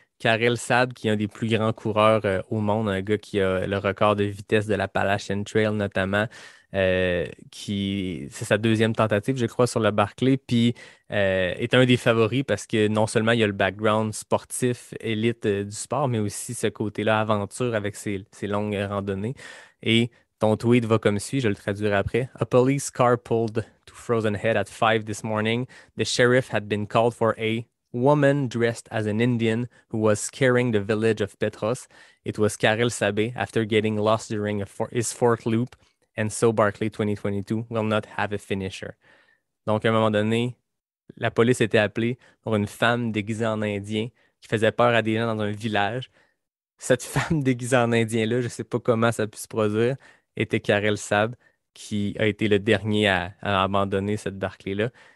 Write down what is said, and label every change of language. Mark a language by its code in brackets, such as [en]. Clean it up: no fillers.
[fr] Karel Saab, qui est un des plus grands coureurs au monde, un gars qui a le record de vitesse de l'Appalachian Trail notamment, qui c'est sa deuxième tentative, je crois, sur le Barclay, puis est un des favoris parce que non seulement il y a le background sportif élite du sport, mais aussi ce côté-là aventure avec ses longues randonnées. Et ton tweet va comme suit, je le traduirai après. [en] A police car pulled to Frozen Head at 5 this morning. The sheriff had been called for a woman dressed as an Indian who was scaring the village of Petros. It was Karel Sabé after getting lost during his fourth loop, and so Barclay 2022 will not have a finisher. [fr] Donc, à un moment donné, la police était appelée pour une femme déguisée en Indien qui faisait peur à des gens dans un village. Cette femme déguisée en indien-là, je ne sais pas comment ça a pu se produire, était Karel Sab, qui a été le dernier à abandonner cette barque-là.